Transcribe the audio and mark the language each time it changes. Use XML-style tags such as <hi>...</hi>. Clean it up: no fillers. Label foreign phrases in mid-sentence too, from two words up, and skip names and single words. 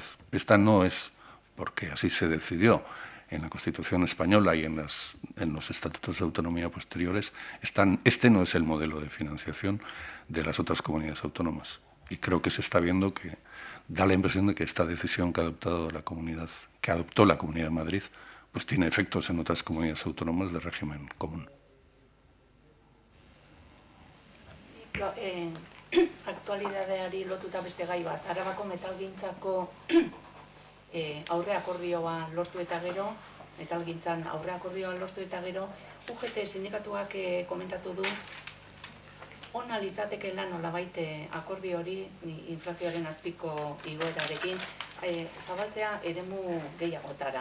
<es>Esta no es porque así se decidió en la Constitución española y en los estatutos de autonomía posteriores. Este no es el modelo de financiación de las otras comunidades autónomas. Y creo que se está viendo que da la impresión de que esta decisión que adoptó la Comunidad de Madrid, pues tiene efectos en otras comunidades autónomas de régimen común.</es> <eu>Aktualidadeari lotuta beste gai bat, Arabako metalgintzako aurre akordioa lortu eta gero, metalgintzan aurre akordioa lortu eta gero, UGT sindikatuak komentatu du, ona litzatekeela nolabait akordio hori inflazioaren azpiko igoerarekin zabaltzea eremu gehiagotara.</eu>